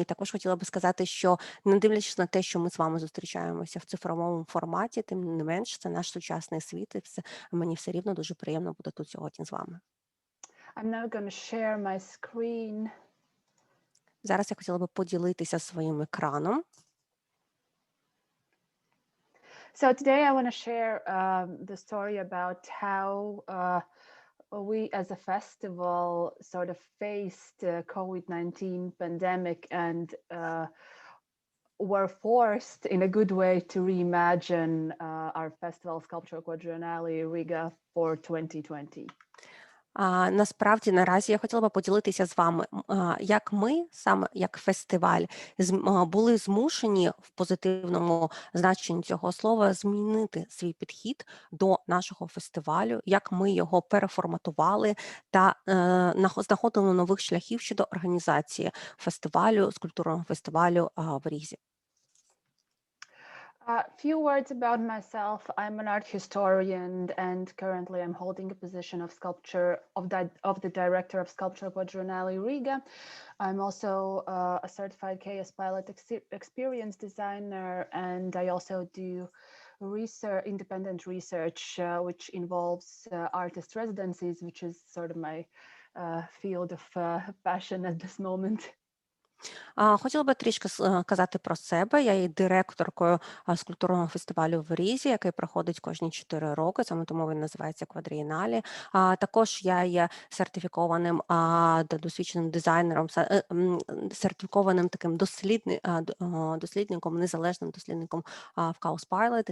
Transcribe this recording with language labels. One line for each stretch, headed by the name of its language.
Ukrainian: І також хотіла би сказати, що не дивлячись на те, що ми з вами зустрічаємося в цифровому форматі, тим не менш, це наш сучасний світ, і мені все рівно дуже приємно бути тут сьогодні з вами.
English: I'm now going to share my screen.
Ukrainian: Зараз я хотіла би поділитися своїм екраном.
English: So today I want to share the story about how we as a festival sort of faced COVID-19 pandemic and were forced in a good way to reimagine our festival Sculpture Quadrennial Riga for 2020.
Ukrainian: Насправді, наразі я хотіла би поділитися з вами, як ми, саме як фестиваль, були змушені в позитивному значенні цього слова змінити свій підхід до нашого фестивалю, як ми його переформатували та знаходили нових шляхів щодо організації фестивалю, скульптурного фестивалю в Різі.
English: A few words about myself. I'm an art historian and currently I'm holding a position of the director of Sculpture Quadrennial Riga. I'm also a certified KS pilot experience designer, and I also do independent research which involves artist residencies, which is sort of my field of passion at this moment.
Ukrainian: Хотіла би трішки сказати про себе. Я є директоркою скульптурного фестивалю в Різі, який проходить кожні 4 роки, саме тому він називається Квадрієнале. Також я є сертифікованим досвідченим дизайнером, сертифікованим таким дослідником, незалежним дослідником в Cowspilot.